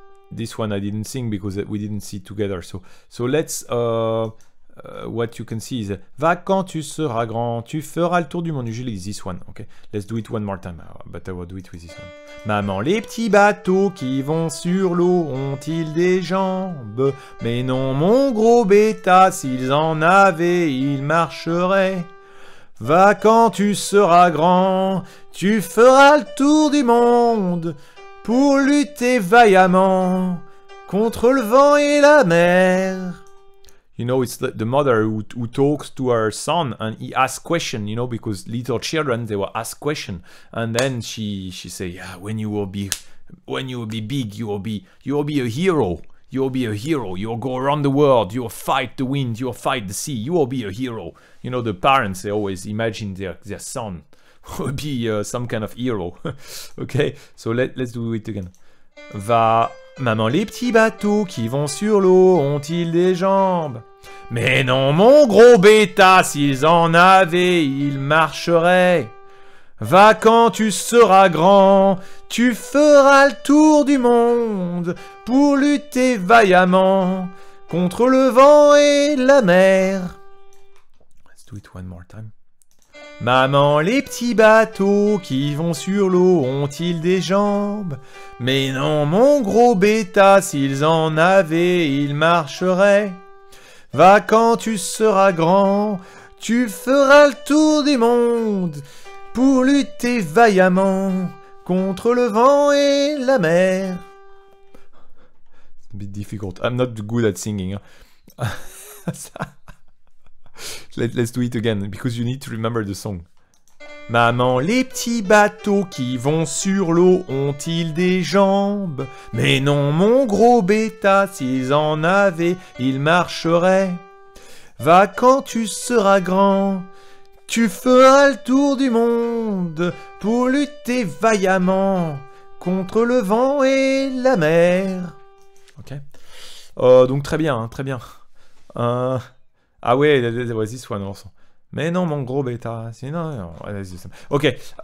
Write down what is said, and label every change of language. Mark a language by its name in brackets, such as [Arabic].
[English] This one I didn't sing because we didn't see it together. So let's... what you can see is [French] va quand tu seras grand, tu feras le tour du monde. [English] Usually this one, okay? Let's do it one more time, but I will do it with this one. [French] Maman, les petits bateaux qui vont sur l'eau ont-ils des jambes? Mais non, mon gros bêta, s'ils en avaient, ils marcheraient. Va quand tu seras grand, tu feras le tour du monde pour lutter vaillamment contre le vent et la mer. [English] You know, it's the mother who talks to her son and he asks question, you know, because little children, they will ask question. And then she say, yeah, when you will be big, you will be a hero. You will be a hero. You will go around the world. You will fight the wind. You will fight the sea. You will be a hero. You know, the parents, they always imagine their son will be some kind of hero. Okay, so let's do it again. Va... [French] Maman, les petits bateaux qui vont sur l'eau ont-ils des jambes? Mais non, mon gros bêta, s'ils en avaient, ils marcheraient. Va quand tu seras grand, tu feras le tour du monde pour lutter vaillamment contre le vent et la mer. [English] Let's do it one more time. [French] Maman, les petits bateaux qui vont sur l'eau ont-ils des jambes? Mais non, mon gros bêta, s'ils en avaient, ils marcheraient. Va quand tu seras grand, tu feras le tour du monde pour lutter vaillamment contre le vent et la mer. [English] It's a bit difficult. I'm not good at singing. Let's do it again, because you need to remember the song. [French] Maman, les petits bateaux qui vont sur l'eau ont-ils des jambes? Mais non, mon gros bêta, s'ils en avaient, ils marcheraient. Va quand tu seras grand, tu feras le tour du monde pour lutter vaillamment contre le vent et la mer. Ok. Donc très bien, hein, très bien. Ah ouais, [English] there was this one also. [French] Mais non, mon gros bêta. Non. Okay.